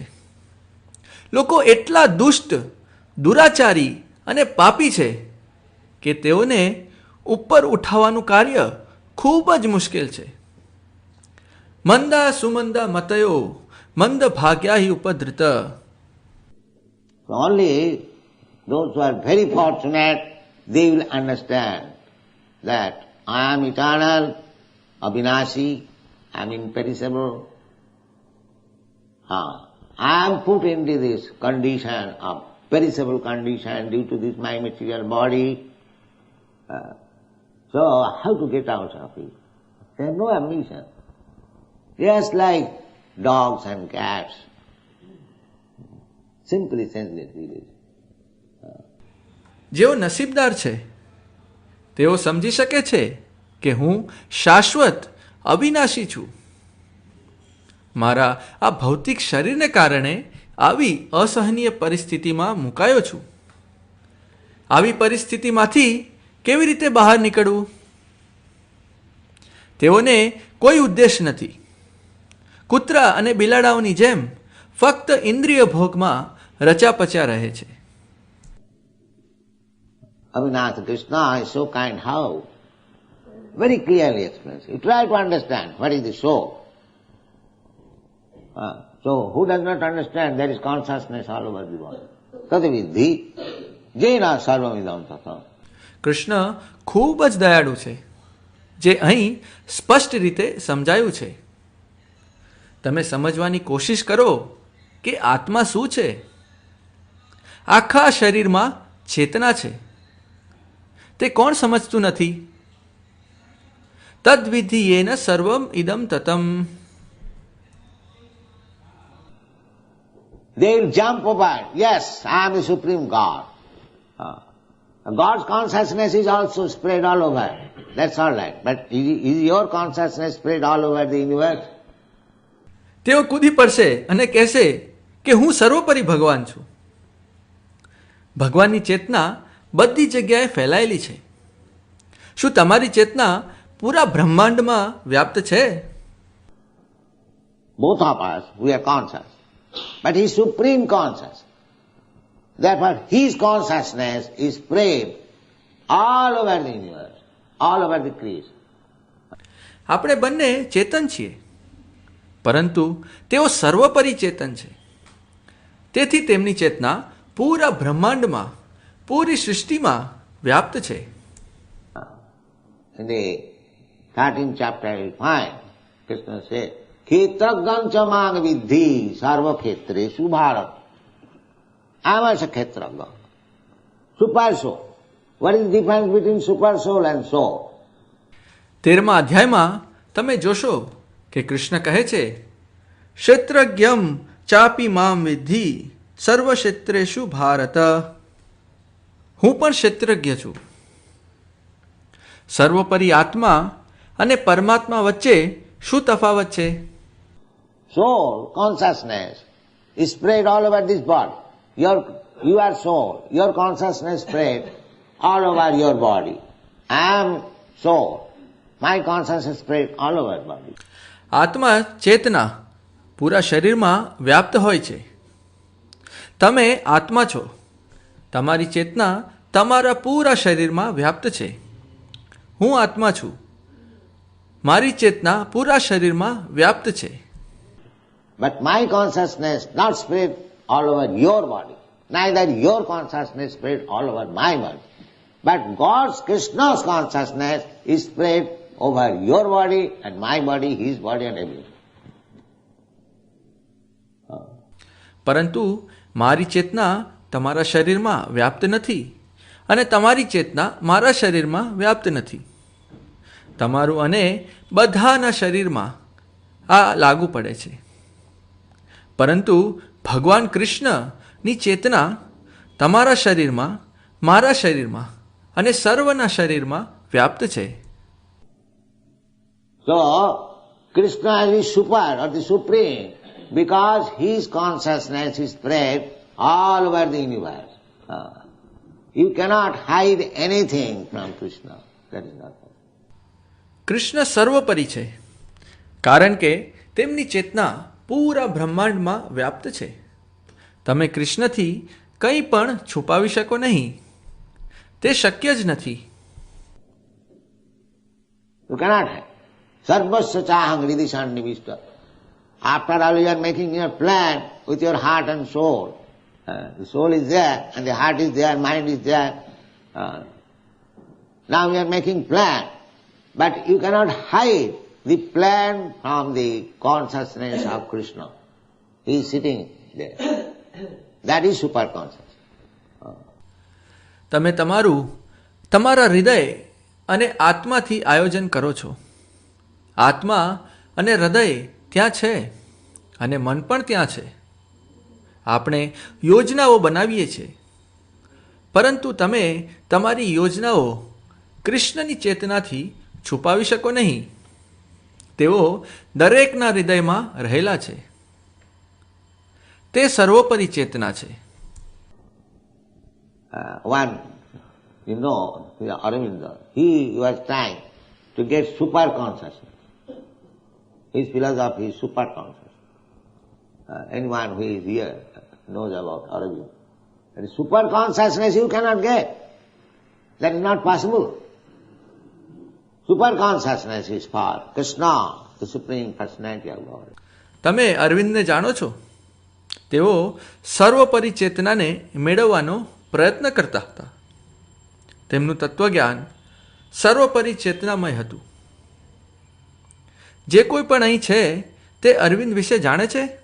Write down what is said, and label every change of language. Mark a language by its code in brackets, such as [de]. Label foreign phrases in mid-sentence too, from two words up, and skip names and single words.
[gu] લોકો એટલા દુષ્ટ, દુરાચારી અને પાપી છે કે તેઓને ઉપર ઉઠાવવાનું કાર્ય ખૂબ જ મુશ્કેલ છે. [sa] મંદા સુમંદા મતયો મંદ ભાગ્યા હિ ઉપદ્રત. [en] Only those who are very fortunate, they will understand that I am eternal, Abhinashi, I am imperishable. I am put into this condition of perishable condition due to this my material body. So how to get out of it? They have no ambition. Just like dogs and cats. Simply senseless village. [gu] જેઓ નસીબદાર છે તેઓ સમજી શકે છે કે હું શાશ્વત અવિનાશી છું. મારા આ ભૌતિક શરીરને કારણે આવી અસહનીય પરિસ્થિતિમાં મુકાયો છું. આવી પરિસ્થિતિમાંથી કેવી રીતે બહાર નીકળવું? તેઓને કોઈ ઉદ્દેશ નથી. કૂતરા અને બિલાડાઓની જેમ ફક્ત ઇન્દ્રિય ભોગમાં રચાપચા રહે છે. [en] Avinath Krishna is so kind. How? Very clearly explains. You try to understand what is the soul. So who does not understand there is consciousness all over the world? [sa] Tatavidhi jena sarvamidam tatham. [gu] કૃષ્ણ ખૂબ જ દયાળુ છે, જે અહીં સ્પષ્ટ રીતે સમજાયું છે. તમે સમજવાની કોશિશ કરો કે આત્મા શું છે. આખા શરીરમાં ચેતના છે. તે કોણ સમજતું નથી? [sa] તદ્વિધિ યેન સર્વમ ઇદમ તતમ. [en] They will jump over. Yes, I am the Supreme God. God's consciousness is also spread all over. That's all right. But is your consciousness spread all over the universe? [gu] તેઓ કૂદી પડશે અને કહેશે કે હું સર્વોપરી ભગવાન છું. ભગવાનની ચેતના બધી જગ્યાએ ફેલાયેલી છે. શું તમારી ચેતના પૂરા બ્રહ્માંડમાં વ્યાપ્ત છે? [en] Both of us, we are conscious. But he is supreme conscious. Therefore, his consciousness is spread all over the universe, all over the creation. [gu] આપણે બંને ચેતન છીએ, પરંતુ તેઓ સર્વોપરી ચેતન છે. તેથી તેમની ચેતના પૂરા બ્રહ્માંડમાં, પૂરી સૃષ્ટિમાં વ્યાપ્ત છે. [en] In the 13th chapter you find, Krishna said, [sa] Khetragam cha mang vidhi sarva khetresu bharat. [en] I am as a Khetraga. Super soul. What is the difference between super soul and soul? [gu] 13મા અધ્યાયમાં તમે જોશો કે કૃષ્ણ કહે છે, [sa] ક્ષેત્રજ્ઞમ ચાપી મામ વિદ્ધિ સર્વક્ષેત્રેષુ ભારત. [gu] હું પણ ક્ષેત્રજ્ઞ છું. સર્વોપરી આત્મા અને પરમાત્મા વચ્ચે શું તફાવત છે? [en] Soul consciousness is spread all over this body. You are soul. Your consciousness spread all over your body. I am soul. My consciousness spread all over body. [gu] આત્મા ચેતના પૂરા શરીરમાં વ્યાપ્ત હોય છે. તમે આત્મા છો. તમારી ચેતના તમારા પૂરા શરીરમાં વ્યાપ્ત છે. હું આત્મા છું. મારી ચેતના પૂરા શરીરમાં વ્યાપ્ત છે. [en] But my consciousness not spread all over your body. Neither your consciousness spread all over my body. But God's, Krishna's consciousness is spread over your body and my body, his body and everything. [gu] પરંતુ મારી ચેતના તમારા શરીરમાં વ્યાપ્ત નથી અને તમારી ચેતના મારા શરીરમાં વ્યાપ્ત નથી. તમારું અને બધાના શરીરમાં આ લાગુ પડે છે. પરંતુ ભગવાન કૃષ્ણની ચેતના તમારા શરીરમાં, મારા શરીરમાં અને સર્વના શરીરમાં વ્યાપ્ત છે. [en] So, Krishna is the super or the supreme because his consciousness is spread all over the universe. You cannot hide anything from Krishna. That is not possible. [gu] કૃષ્ણ સર્વોપરી છે કારણ કે તેમની ચેતના પૂરા બ્રહ્માંડમાં વ્યાપ્ત છે. તમે કૃષ્ણથી કંઈ પણ છુપાવી શકો નહીં. તે શક્ય જ નથી. [en] You cannot hide. [sa] Sarvasya chaham hridhi sannivishta. [en] After all, you are making your plan with your heart and soul. The soul is there and the heart is there, mind is there. Now you are making plan. But you cannot hide the plan from the consciousness of Krishna. He is sitting there. That is super consciousness. [gu] તમે તમારા હૃદય અને આત્માથી આયોજન કરો છો. આત્મા અને હૃદય ત્યાં છે અને મન પણ ત્યાં છે. આપણે યોજનાઓ બનાવીએ છીએ, પરંતુ તમે તમારી યોજનાઓ કૃષ્ણની ચેતનાથી છુપાવી શકો નહીં. તેઓ દરેકના હૃદયમાં રહેલા છે. તે સર્વોપરી ચેતના છે. [en] One, Aurobindo, he was trying to get super consciousness. His philosophy is super consciousness. Anyone who is here knows about Aurobindo. That is super consciousness you cannot get. That is not possible. Super consciousness is for Krishna, the Supreme Personality of God. [gu] તમે અરવિંદને જાણો છો? તેઓ સર્વોપરી ચેતનાને મેળવવાનો પ્રયત્ન કરતા હતા. તેમનું તત્વજ્ઞાન સર્વોપરી ચેતનામય હતું. જે કોઈ પણ અહીં છે તે અરવિંદ વિશે જાણે છે?